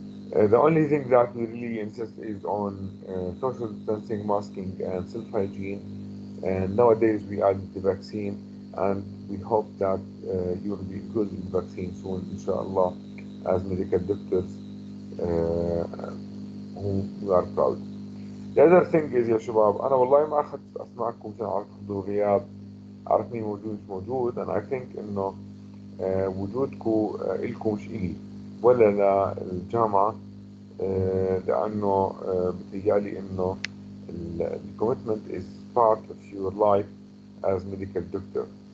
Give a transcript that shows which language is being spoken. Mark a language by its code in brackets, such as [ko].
[en] The only thing that we really insist is on social distancing, masking, and self-hygiene. And nowadays we added the vaccine, and we hope that you will be including the vaccine soon, inshallah, as medical doctors who we are proud. The other thing is [ar] يا شباب أنا والله ما أخذت أسماءكم عشان أعرف حضور غياب، أعرف مين موجود مش موجود. [en] and I think [ar] إنه وجودكم إلكم مش إلي ولا للجامعة، لأنه بتهيألي إنه الكوميتمنت [en] is part of your life as medical doctor.